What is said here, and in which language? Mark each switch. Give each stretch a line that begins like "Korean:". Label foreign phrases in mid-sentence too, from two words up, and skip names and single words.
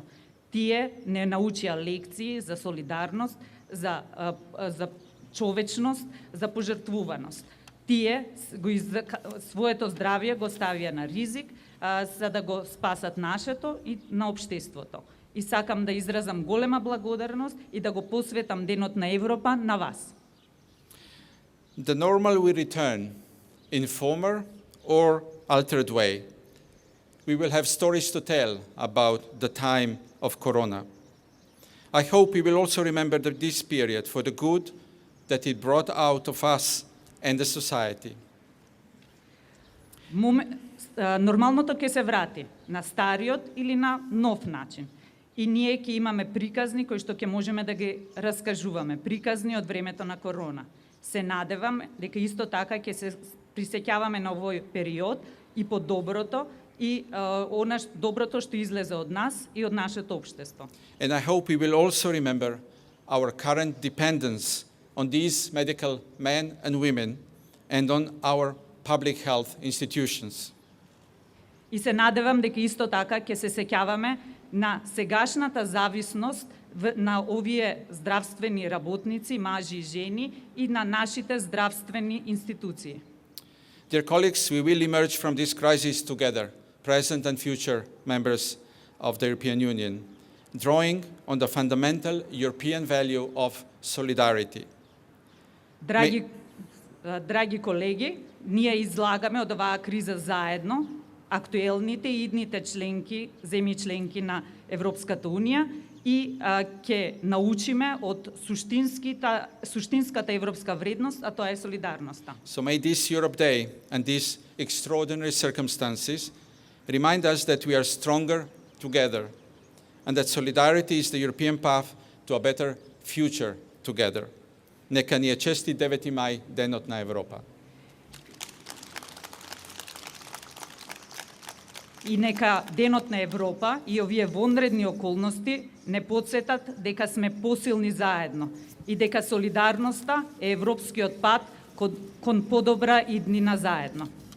Macedonian: Тие не научија лекции за солидарност, за човечност, за пожртвуваност. Тие своето здравје го ставија на ризик за да го спасат нашето и на општеството. И сакам да изразам голема благодарност и да го посветам Денот на Европа на вас.
English: The normal will return in former or altered way. We will have stories to tell about the time of Corona. I hope we will also remember this period for the good that it brought out of us and the society.
Macedonian: Нормалното ќе се врати на стариот или на нов начин. И ние ќе имаме приказни кои што ќе можеме да ги раскажуваме, приказни од времето на Корона. Се надевам дека исто така ќе се присеќаваме на овој период и по доброто и доброто што излезе од нас и од нашето општество.
English: And I hope we will also remember our current dependence on these medical men and women and on our public health institutions.
Macedonian: И се надевам дека исто така ќе се сеќаваме на сегашната зависност на овие здравствени работници, мажи и жени и на нашите здравствени институции.
English: Dear colleagues, we will emerge from this crisis together, present and future members of the European Union, drawing on the fundamental European value of solidarity.
Macedonian: Драги колеги, ние излагаме од оваа криза заедно, актуелните и идните земји членки на Европската Унија и ќе научиме од суштинската европска вредност, а тоа е солидарноста.
English: So may this Europe Day and these extraordinary circumstances remind us that we are stronger together and that solidarity is the European path to a better future together.
Macedonian: Нека ни е честит 9 мај, Денот на Европа. И нека Денот на Европа и овие вонредни околности не потсетат дека сме посилни заедно и дека солидарноста е европскиот пат кон подобра иднина заедно.